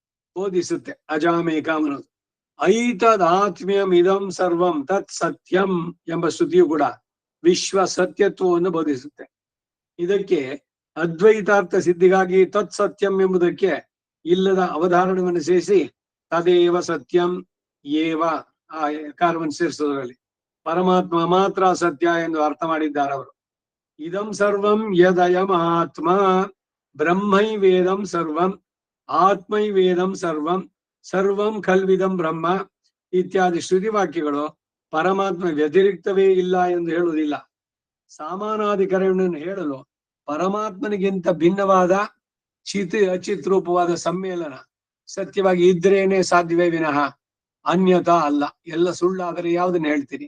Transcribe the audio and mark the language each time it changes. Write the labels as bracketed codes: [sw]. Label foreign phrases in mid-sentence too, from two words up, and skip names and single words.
[kn] ಬೋಧಿಸುತ್ತೆ ಅಜಾಮೇಕಂ ಅನ್ನೋದು. [sa] ಐತದಾತ್ಮ್ಯಂ ಇದಂ ಸರ್ವಂ ತತ್ ಸತ್ಯಂ [kn] ಎಂಬ ಶ್ರುತಿಯು ಕೂಡ ವಿಶ್ವ ಸತ್ಯತ್ವವನ್ನು ಬೋಧಿಸುತ್ತೆ. ಇದಕ್ಕೆ ಅದ್ವೈತಾರ್ಥ ಸಿದ್ಧಿಗಾಗಿ [sa] ತತ್ ಸತ್ಯಂ [kn] ಎಂಬುದಕ್ಕೆ ಇಲ್ಲದ ಅವಧಾರಣವನ್ನು ಸೇರಿಸಿ [sa] ತದೇವ ಸತ್ಯಂ ಏವ [kn] ಆ ಕಾರವನ್ನು ಸೇರಿಸೋದ್ರಲ್ಲಿ ಪರಮಾತ್ಮ ಮಾತ್ರ ಸತ್ಯ ಎಂದು ಅರ್ಥ ಮಾಡಿದ್ದಾರೆ ಅವರು. [sa] ಇದಂ ಸರ್ವಂ ಯದಯಂ ಆತ್ಮ ಬ್ರಹ್ಮೈವೇದಂ ಸರ್ವಂ ಆತ್ಮೈವೇದಂ ಸರ್ವಂ ಸರ್ವಂ ಖಲ್ವಿದಂ ಬ್ರಹ್ಮ ಇತ್ಯಾದಿ [kn] ಶ್ರುತಿ ವಾಕ್ಯಗಳು ಪರಮಾತ್ಮ ವ್ಯತಿರಿಕ್ತವೇ ಇಲ್ಲ ಎಂದು ಹೇಳುವುದಿಲ್ಲ. ಸಾಮಾನಾಧಿಕರಣವನ್ನು ಹೇಳಲು ಪರಮಾತ್ಮನಿಗಿಂತ ಭಿನ್ನವಾದ ಚಿತ್ ಅಚಿತ್ ರೂಪವಾದ ಸಮ್ಮೇಳನ ಸತ್ಯವಾಗಿ ಇದ್ರೇನೆ ಸಾಧ್ಯವೇ ವಿನಃ ಅನ್ಯತಾ ಅಲ್ಲ. ಎಲ್ಲ ಸುಳ್ಳಾದರೆ ಯಾವುದನ್ನು ಹೇಳ್ತೀರಿ?